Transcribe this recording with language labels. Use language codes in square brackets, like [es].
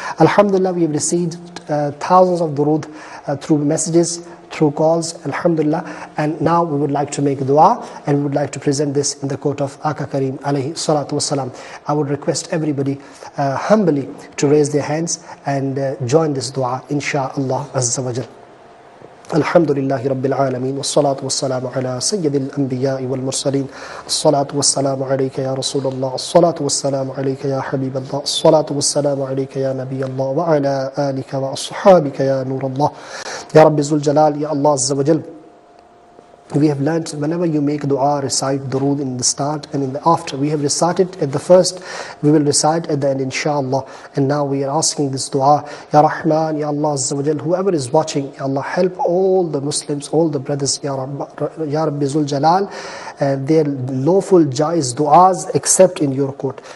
[en] Alhamdulillah, we have received thousands of durood through messages, through calls, alhamdulillah, and now we would like to make dua, and we would like to present this in the court of Aka Kareem alayhi salatu wassalam. I would request everybody humbly to raise their hands and join this dua insha'Allah azza wa jal. [ar] الحمد لله رب العالمين والصلاة والسلام على سيد الأنبياء والمرسلين الصلاة والسلام عليك يا رسول الله الصلاة والسلام عليك يا حبيب الله الصلاة والسلام عليك يا نبي الله وعلى آلك وأصحابك يا نور الله يا رب ذو الجلال يا الله عز وجل. [en] We have learned whenever you make dua, recite durood in the start and in the after. We have recited at the first, we will recite at the end inshallah. And now we are asking this dua, Ya Rahman, Ya Allah Azza wa Jal, whoever is watching, Ya Allah, help all the Muslims, all the brothers, Ya Rabbi Zul Jalal, their lawful jaiz duas except in your court.